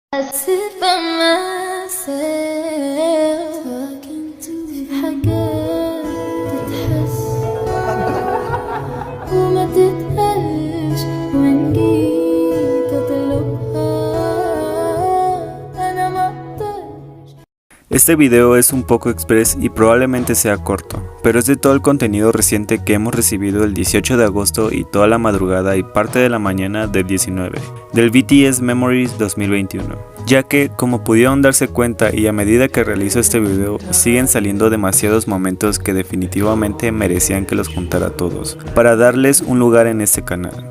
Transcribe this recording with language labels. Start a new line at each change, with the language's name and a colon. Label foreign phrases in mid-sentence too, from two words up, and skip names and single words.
English: sit by myself talking to
Arabic: في حاجات تتحس وما تتقالش وإن جيت أطلبها أنا ما أقدرش.
Spanish: Este video es un poco express y probablemente sea corto, pero es de todo el contenido reciente que hemos recibido el 18 de agosto y toda la madrugada y parte de la mañana del 19, del BTS Memories 2021. Ya que, como pudieron darse cuenta y a medida que realizo este video, siguen saliendo demasiados momentos que definitivamente merecían que los juntara todos, para darles un lugar en este canal.